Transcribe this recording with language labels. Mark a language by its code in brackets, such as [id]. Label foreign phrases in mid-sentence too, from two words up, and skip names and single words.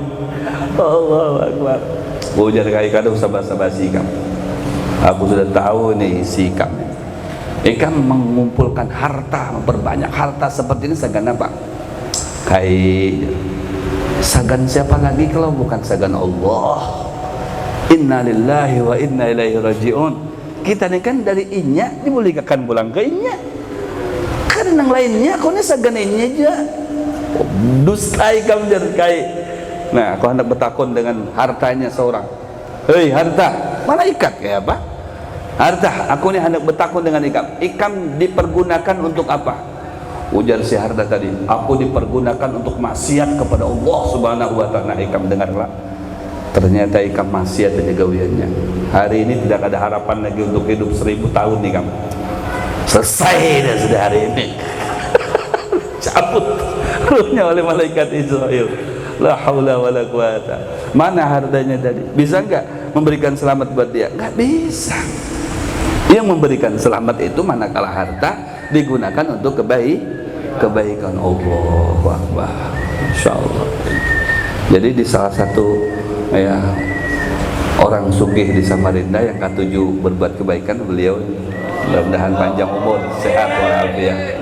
[ar] Allahu Akbar. [bjn] Ujar Kai, kada usah basa-basi Ikam. Aku sudah tahu nih isi Ikam. Ikam mengumpulkan harta, memperbanyak harta seperti ini segan apa? Kai, sagan siapa lagi kalau bukan sagan Allah? [ar] Inna lillahi wa inna ilaihi raji'un. [bjn] Kita ini kan dari inya dimuliakan pulang ke inya. Karena yang lainnya kau ini sagan inya aja. Dusta Ikam jar Kai. Nah, aku hendak bertakun dengan hartanya seorang. Hei harta, malaikat kayak apa? Harta, aku ini hendak bertakun dengan Ikam. Ikam dipergunakan untuk apa? Ujar si harta tadi, aku dipergunakan untuk maksiat kepada Allah [ar] Subhanahu wa ta'ala. [bjn] Ikam dengarlah, ternyata Ikam maksiat aja gawiannya. Hari ini tidak ada harapan lagi untuk hidup 1000 tahun nih Ikam. [id] Selesai dah sudah hari ini. Cabut ruhnya oleh malaikat Israel. [ar] La haula wala quwata. [id] Mana hartanya tadi? Bisa enggak memberikan selamat buat dia? Enggak bisa. Yang memberikan selamat itu manakala harta digunakan untuk kebaikan. [ar] Allahu Akbar. Insyaallah. [id] Jadi di salah satu ya orang sugih di Samarinda yang ketujuh berbuat kebaikan, beliau mudah-mudahan panjang umur, sehat walafiat.